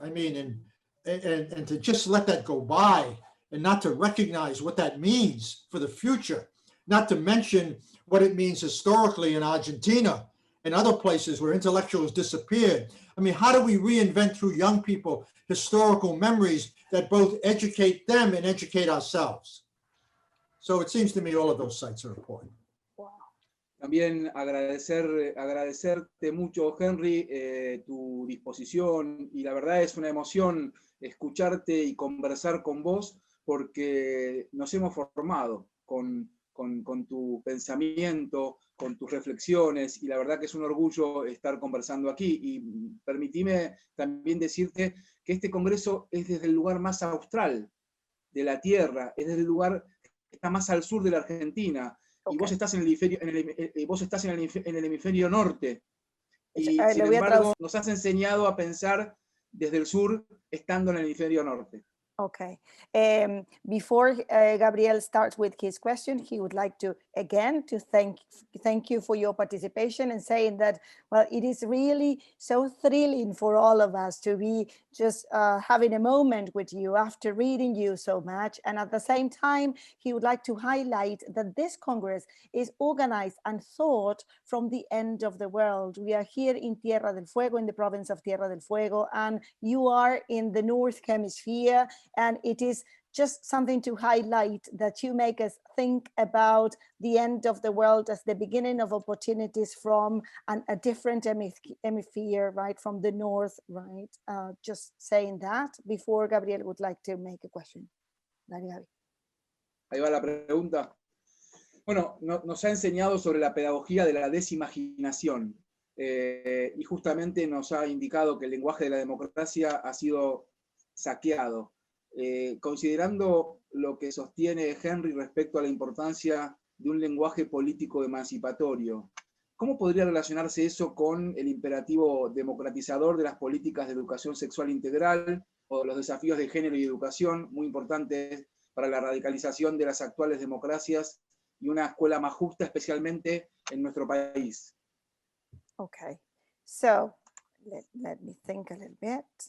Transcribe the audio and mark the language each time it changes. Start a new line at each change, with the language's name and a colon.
English: I mean, and to just let that go by and not to recognize what that means for the future, not to mention what it means historically in Argentina and other places where intellectuals disappeared. I mean, how do we reinvent through young people historical memories that both educate them and educate ourselves? So it seems to me all of those sites are important.
Spanish: También agradecerte mucho, Henry, tu disposición, y la verdad es una emoción escucharte y conversar con vos, porque nos hemos formado con tu pensamiento, con tus reflexiones, y la verdad que es un orgullo estar conversando aquí. Y permitime también decirte que este congreso es desde el lugar más austral de la Tierra, es desde el lugar que está más al sur de la Argentina. Y vos estás en el hemisferio norte. Y sin embargo, nos has enseñado a pensar desde el sur, estando en el hemisferio norte.
English: Okay. Before Gabriel starts with his question, he would like to again to thank you for your participation and saying that, well, it is really so thrilling for all of us to be just having a moment with you after reading you so much. And at the same time, he would like to highlight that this Congress is organized and thought from the end of the world. We are here in Tierra del Fuego, in the province of Tierra del Fuego, and you are in the North Hemisphere. And it is just something to highlight that you make us think about the end of the world as the beginning of opportunities from a different hemisphere, right, from the north, right? Just saying that before Gabriel would like to make a question.
Spanish: Dale, Ahí va la pregunta. Bueno, nos ha enseñado sobre la pedagogía de la desimaginación y justamente nos ha indicado que el lenguaje de la democracia ha sido saqueado. Considerando lo que sostiene Henry respecto a la importancia de un lenguaje político emancipatorio, ¿cómo podría relacionarse eso con el imperativo democratizador de las políticas de educación sexual integral o los desafíos de género y educación, muy importantes para la radicalización de las actuales democracias y una escuela más justa, especialmente en nuestro país?
English: Okay, so let me think a little bit.